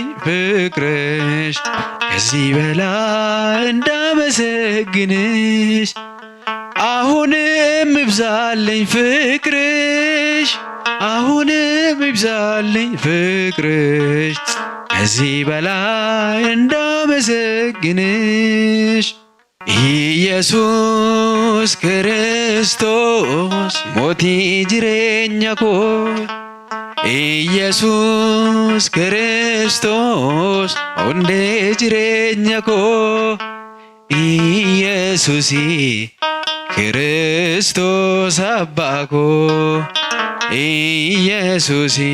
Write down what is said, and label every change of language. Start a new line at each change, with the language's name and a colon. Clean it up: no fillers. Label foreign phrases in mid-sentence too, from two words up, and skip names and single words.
Amharic: ፍቅርሽ ከዚህ በላይ እንዳመሰግንሽ አሁንም ይብዛልኝ ፍቅርሽ አሁንም ይብዛልኝ ፍቅርሽ ከዚህ በላይ እንዳመሰግንሽ ኢየሱስ ክርስቶስ
Oromo: mootii jireenya koo Yesuus Kiristoos hundee jireenya koo Yesuus Kiristoos abbaa koo Yesuus